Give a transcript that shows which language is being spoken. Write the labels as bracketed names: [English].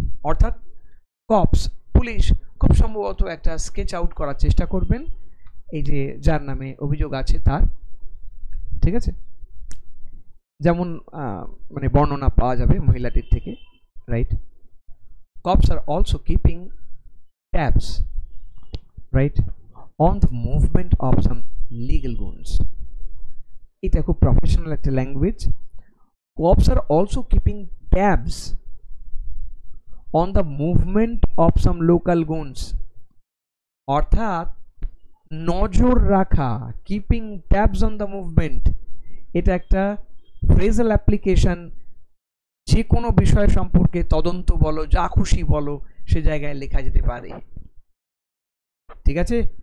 [Bangla] অর্থাৎ corps, police খুব সম্ভবত একটা স্কেচ আউট করার চেষ্টা করবেন এই যে যার নামে অভিযোগ আছে তার, ঠিক আছে? যেমন মানে বর্ণনা পাওয়া যাবে মহিলাটির থেকে, right? [English] Cops are also keeping tabs, right, on the movement of some legal goons. [Bangla] এটা খুব প্রফেশনাল একটা language. [English] Cops are also keeping tabs on the movement of some local goons. [Bangla] অর্থাৎ নজর রাখা, [English] keeping tabs on the movement, [Bangla] এটা একটা phrasal application. যে কোনো বিষয় সম্পর্কে তদন্ত বলো, যা খুশি বলো, সে জায়গায় লেখা যেতে পারে, ঠিক আছে?